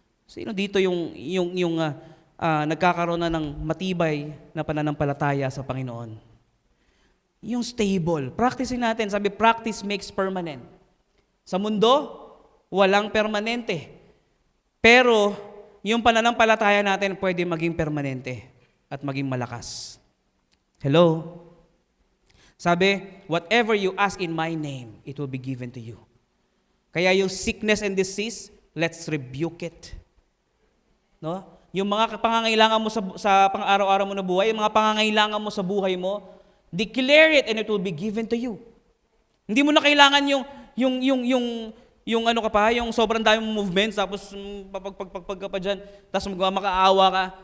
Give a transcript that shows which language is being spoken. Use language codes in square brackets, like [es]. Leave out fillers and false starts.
[tl] Sino dito yung nagkakaroon na ng matibay na pananampalataya sa Panginoon? Yung stable. Practicein natin. [en] Sabi, practice makes permanent. [tl] Sa mundo, walang permanente. Pero, yung pananampalataya natin pwede maging permanente at maging malakas. Hello? [en] Sabi, whatever you ask in my name, it will be given to you. [tl] Kaya yung [en] sickness and disease, let's rebuke it. No? [tl] Yung mga pangangailangan mo sa pang-araw-araw mo na buhay, yung mga pangangailangan mo sa buhay mo, [en] declare it and it will be given to you. [tl] Hindi mo na kailangan yung ano ka pa, yung sobrang dami mong movements, tapos pag ka pa dyan, tapos magmakaawa ka.